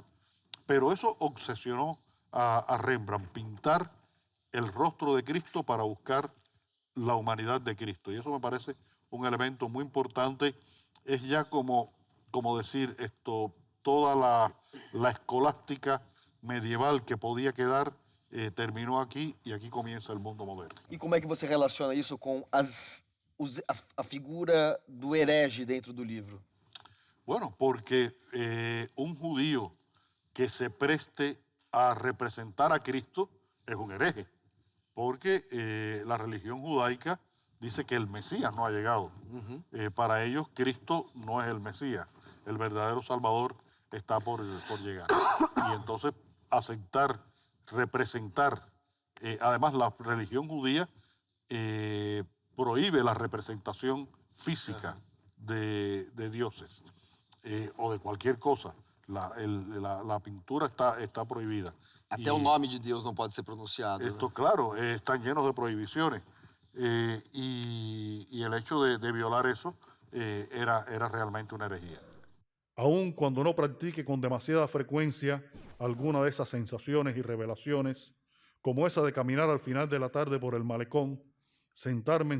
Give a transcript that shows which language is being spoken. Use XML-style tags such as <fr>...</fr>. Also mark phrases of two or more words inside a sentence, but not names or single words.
<es>Pero eso obsesionó a Rembrandt, pintar el rostro de Cristo para buscar la humanidad de Cristo. Y eso me parece un elemento muy importante. Es ya como decir toda la escolástica medieval que podía quedar terminó aquí y aquí comienza el mundo moderno.</es> <pt>E como é que você relaciona isso com a figura do herege dentro do livro?</pt> <es>Bueno, porque un judío que se preste a representar a Cristo es un hereje, porque la religión judaica dice que el Mesías no ha llegado. Para ellos, Cristo no es el Mesías. El verdadero Salvador está por llegar. Y entonces aceptar, representar, además la religión judía prohíbe la representación física de dioses o de cualquier cosa. La pintura está prohibida.</es> <pt>Até o nome de Deus não pode ser pronunciado.</pt> <es>Esto, claro, están llenos de prohibiciones. Y el hecho de violar eso era realmente una herejía. Aun cuando no practique con demasiada frecuencia alguna de esas sensaciones y revelaciones, como esa de caminar al final de la tarde por el malecón, sentarme en</es>